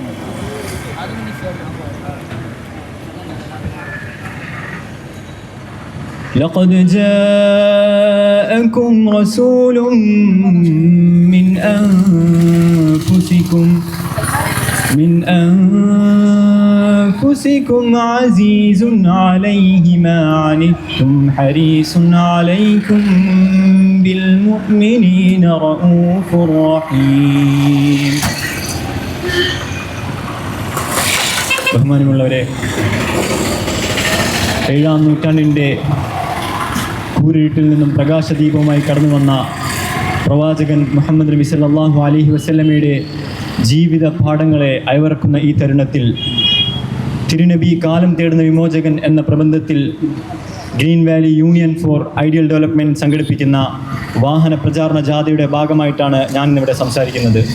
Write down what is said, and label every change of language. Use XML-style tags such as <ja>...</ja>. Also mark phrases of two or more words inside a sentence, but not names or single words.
<ar>لقد جاءكم رسول من أنفسكم عزيز عليه ما عنتم حريص عليكم بالمؤمنين رؤوف رحيم.</ar> <ml>ബഹുമാനമുള്ളവരെ, 7-ാം നൂറ്റാണ്ടിൻ്റെ കൂരിരുട്ടിൽ നിന്നും പ്രകാശദീപവുമായി കടന്നു വന്ന പ്രവാചകൻ മുഹമ്മദ് നബി</ml> <ar>صلى الله عليه وسلم</ar> <ml>ജീവിത പാഠങ്ങളെ അയവിറക്കുന്ന ഈ തരുണത്തിൽ തിരുനബി കാലം തേടുന്ന വിമോചകൻ എന്ന പ്രബന്ധത്തിൽ ഗ്രീൻ വാലി യൂണിയൻ ഫോർ ഐഡിയൽ ഡെവലപ്മെൻറ്റ് സംഘടിപ്പിക്കുന്ന വാഹന പ്രചാരണ ജാഥയുടെ ഭാഗമായിട്ടാണ് ഞാൻ ഇന്നിവിടെ സംസാരിക്കുന്നത്.</ml>